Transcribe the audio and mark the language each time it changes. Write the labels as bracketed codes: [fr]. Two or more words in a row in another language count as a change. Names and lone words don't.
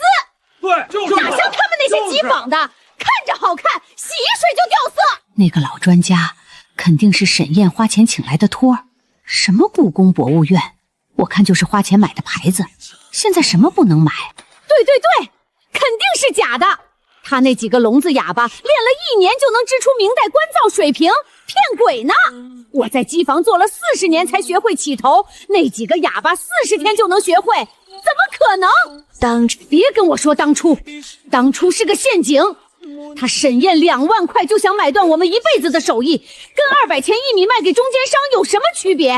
[zh] 对，哪像他们那些机仿的，看着好看，洗一水就掉色。那个老专家肯定是沈燕花钱請來的托兒，什麼故宮博物院，我看就是花錢買的牌子，現在什麼不能買？對對對，肯定是假的。他那幾個聾子啞巴練了1年就能織出明代官造水平，騙鬼呢！我在機房做了40年才學會起頭，那幾個啞巴40天就能學會，怎麼可能？別跟我說當初是個陷阱。他沈燕2萬塊就想買斷我們一輩子的手藝，跟200錢1米賣給中間商有什麼區別？